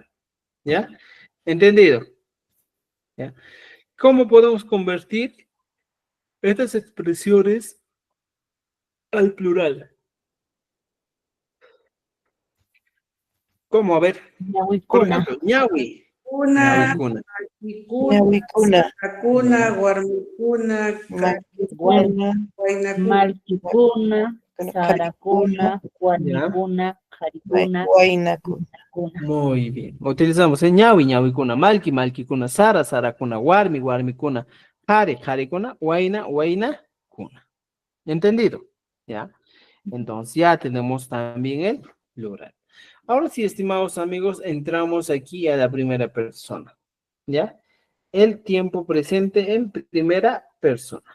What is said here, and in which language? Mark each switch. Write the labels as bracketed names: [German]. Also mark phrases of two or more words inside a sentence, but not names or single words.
[Spanish] ¿Ya? ¿Entendido? ¿Ya? ¿Cómo podemos convertir estas expresiones al plural? ¿Cómo? A ver, por [Quechua] Ñahuicuna. [Spanish] ejemplo, ñawi. Una, [Quechua] Ñawicuna. Ñawicuna. Cuna, Guarmicuna, Maquicuna. Huaynacuna, Malquicuna, Saracuna, [Spanish] Ya. [Quechua] Guarmicuna, Jaricuna, Huaynacuna. Cuna. [Spanish] Muy bien. Utilizamos [Quechua] ñawi, ñawicuna, malki, malkicuna, sara, saracuna, warmi, warmicuna, jare, jarecuna, huayna, huayna, cuna. [Spanish] ¿Entendido? ¿Ya? Entonces ya tenemos también el plural. Ahora sí, estimados amigos, entramos aquí a la primera persona. ¿Ya? El tiempo presente en primera persona.